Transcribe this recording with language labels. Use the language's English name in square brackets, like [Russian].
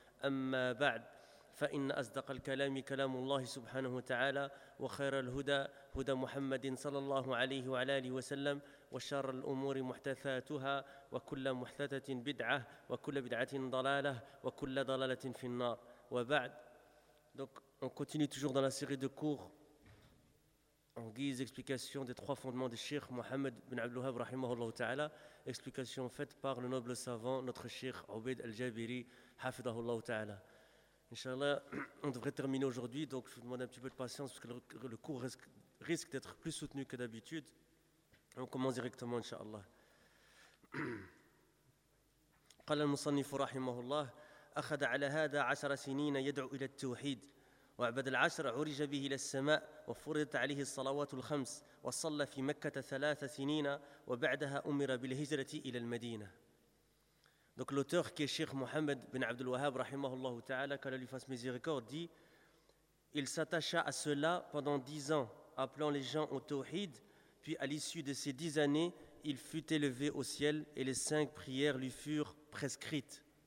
[Arabic] أما بعد، فإن أصدق الكلام كلام الله سبحانه وتعالى، وخير الهدى هدى محمد صلى الله عليه وعلى آله وسلم، وشر الأمور محدثاتها، وكل محدثة بدعة، وكل بدعة ضلالة، وكل ضلالة في النار. وبعد، [French] donc on continue toujours dans la série de cours en guise d'explication des trois fondements de Cheikh Mohammed bin Abdul Wahhab rahimahullah ta'ala, explication faite par le noble savant notre Cheikh Obeid Al-Jabiri Hafidahullah ta'ala. Inch'Allah, on devrait terminer aujourd'hui, donc je vous demande un petit peu de patience parce que le cours risque d'être plus soutenu que d'habitude. On commence directement, Inch'Allah. [Arabic] قال المصنف رحمه الله أخذ على هذا عشر سنين يدعو إلى التوحيد وعبد العشر عرج به إلى السماء وفرضت عليه الصلوات الخمس وصلى في مكة ثلاث سنين وبعدها أمر بالهجرة إلى المدينة. [French] Donc l'auteur qui est Cheikh Mohammed bin Abdul Wahhab, rahimahullah ta'ala, qu'Allah lui fasse miséricorde, dit « Il s'attacha à cela pendant 10 ans, appelant les gens au tawhid, puis à l'issue de ces 10 années, il fut élevé au ciel et les 5 prières lui furent prescrites.